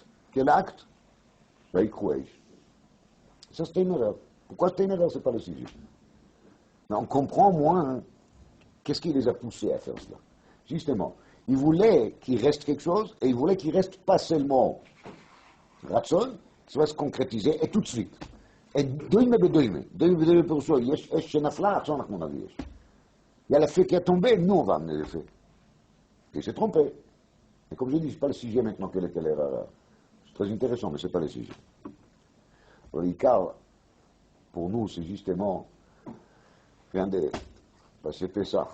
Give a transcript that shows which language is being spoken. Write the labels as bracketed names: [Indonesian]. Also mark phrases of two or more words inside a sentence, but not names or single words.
[French] Quel acte? [Hebrew] ויקריבו אש. [French] Ça, c'était une erreur. Pourquoi c'était une erreur? C'est pas le sujet. Mais on comprend moins qu'est-ce qui les a poussés à faire cela. Justement, ils voulaient qu'il reste quelque chose, et ils voulaient qu'il reste pas seulement Ratson, ça va se concrétiser, et tout de suite. [Hebrew] דוימה בדוימה. דוימה בדוימה פירושו, יש אש שנפלה, עכשיו אנחנו נביא אש. [French] Il y a le fait qui a tombé, nous on va amener le fait. Et il s'est trompé. Et comme je dis, ce n'est pas le sujet maintenant quelle était l'erreur. C'est très intéressant, mais ce n'est pas le sujet. L'Icar, pour nous, c'est justement, regardez, c'est Pessah.